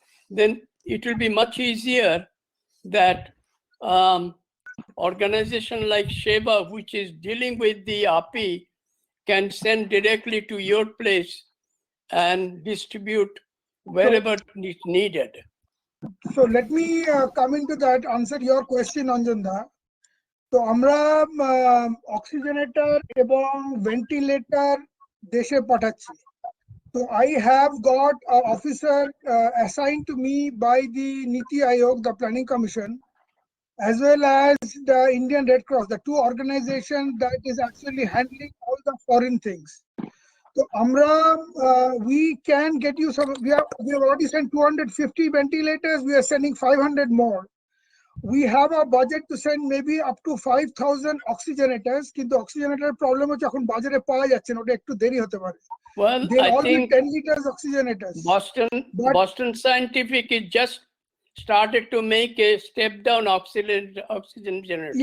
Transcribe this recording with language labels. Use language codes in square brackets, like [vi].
[en] Then it will be much easier that organization like Sheba, which is dealing with the API, can send directly to your place and distribute wherever it's needed. So let me come into that, answer your question, Anjanda. [bn] তো আমরা অক্সিজেনেটর এবং ventilator দেশে পাঠাচ্ছি। [en] So I have got an officer assigned to me by the Niti Aayog, the Planning Commission, as well as the Indian Red Cross, the two organizations that is actually handling all the foreign things. So Amra, we can get you some. We have already sent 250 ventilators. We are sending 500 more. We have a budget to send maybe up to 5,000 oxygenators. [bn] কিন্তু oxygenator problem হচ্ছে এখন বাজারে পাওয়া যাচ্ছে না, ওটা একটু দেরি হতে পারে। [en] Well, They'll I all be think 10 liters oxygenators. Boston Scientific is just started to make a step down oxygen generator.